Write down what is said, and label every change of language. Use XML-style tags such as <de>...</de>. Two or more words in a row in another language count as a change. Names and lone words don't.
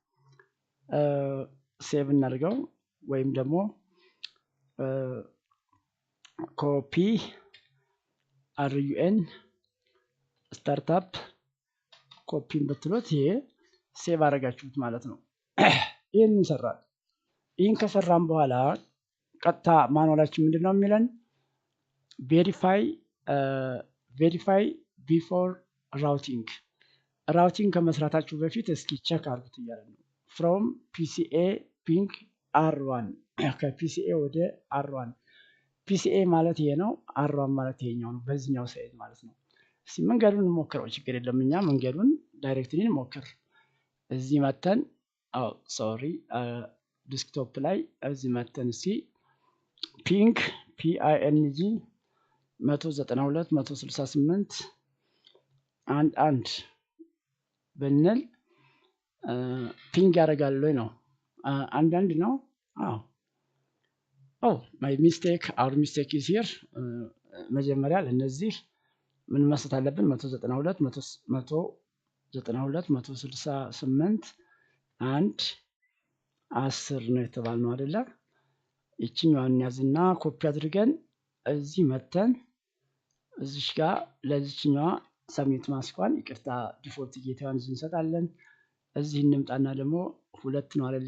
<am>ሴቭ እናድርገው ወይም ደግሞ</am> <en>copy run startup</en> <am>ኮፒን ብትሉት ይሄ ሴቭ አደረጋችሁት ማለት ነው ይሄን እንሰራለን ይሄን ከሰራን በኋላ ቀጥታ ማኑዋላችን ምንድነው የሚለን</am> <en>verify before routing</en> <am>ከመስራታችሁ በፊት እስኪ ቼክ አድርጉት እያለ ነው</am> <en>from PCA ping R1</en> <am>ከPCA ወደ R1 PCA ማለት ይሄ ነው R1 ማለት ይሄኛው ነው በዚህኛው ሳይድ ማለት ነው እስኪ መንገዱን እንሞክረው ችግር የለም እኛ መንገዱን ዳይሬክትሊ እንሞክር እዚህ መተን ሶሪ ዲስክቶፕ ላይ እዚህ መተን እስኪ ping 192.168.1 ብንል ፒንግ ያደርጋል ወይ ነው አንዳንድ ነው</am> <en>my mistake our mistake is here</en> <am>መጀመሪያ ለነዚህ ምን መስጠት አለብን? 192 192 168 1 10 ነው የተባልነው አይደለ? ይችኛዋን ያዝና ኮፒ አድርገን እዚህ መተን እዚሽ ጋር ለዚችኛዋ ሰብሚት ማስኳን ይቅርታ ዲፎልት ጌታዋን እንሰጣለን። እዚህ እንምጣና ደግሞ 2 ነው አይደል?</am>